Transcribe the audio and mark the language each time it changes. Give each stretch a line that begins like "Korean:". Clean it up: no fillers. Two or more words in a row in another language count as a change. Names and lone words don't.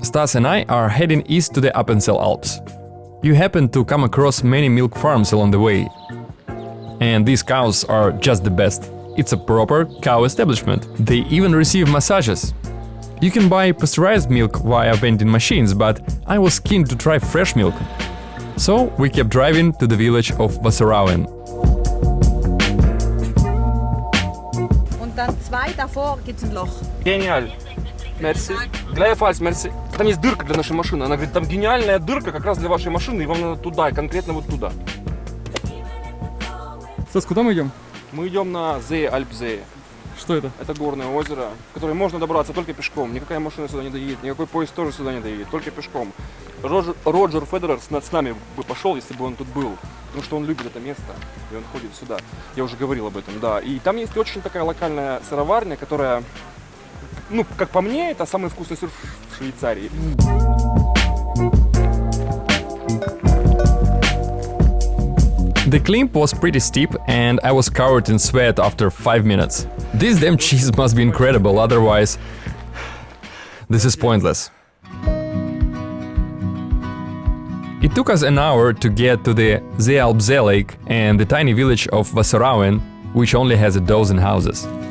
English: Stas and I are heading east to the Appenzell Alps. You happen to come across many milk farms along the way. And these cows are just the best. It's a proper cow establishment. They even receive massages. You can buy pasteurized milk via vending machines, but I was keen to try fresh milk. So we kept driving to the village of Wasserrauen.
German: Und dann 2 davor gibt's ein Loch.
Russian: Гениально. Мерси. Гleichfalls, мерси. Там есть дырка для нашей машины. Она говорит, там гениальная дырка как раз для вашей машины, и вам надо туда, и конкретно вот туда. Стас, куда мы идем? Мы идем на See Alpsee. Что это? Это горное озеро, в которое можно добраться только пешком. Никакая машина сюда не доедет, никакой поезд тоже сюда не доедет, только пешком. Роджер Федерер с нами бы пошел, если бы он тут был. Потому что он любит это место, и он ходит сюда. Я уже говорил об этом, да. И там есть очень такая локальная сыроварня, которая, ну, как по мне, это самый вкусный сыр в Швейцарии.
English: The climb was pretty steep and I was covered in sweat after 5 minutes. This damn cheese must be incredible, otherwise this is pointless. It took us an hour to get to the See Alpsee lake and the tiny village of Wasserrauen, which only has a dozen houses.